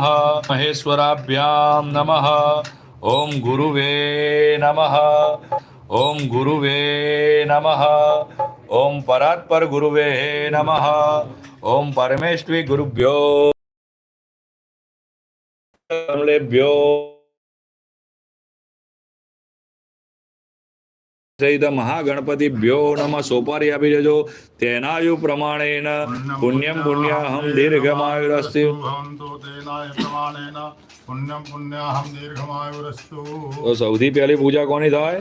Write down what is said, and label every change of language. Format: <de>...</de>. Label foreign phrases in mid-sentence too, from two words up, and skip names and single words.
<sa>महेश्वराभ्यां नमः। ओम गुरुवे नमः। ओम गुरुवे नमः। ओम परात्पर गुरुवे नमः। ओम परमेश्वरी गुरुभ्यो कमलेभ्यो सहित महागणपतिभ्यो नमः.</sa> <gu>સોપારી આપી દેજો.</gu> <sa>तेनायु प्रमाणेन पुण्यम पुण्याहम दीर्घमायुरस्तु.</sa> <gu>તો સૌથી પહેલી પૂજા કોની થાય?</gu>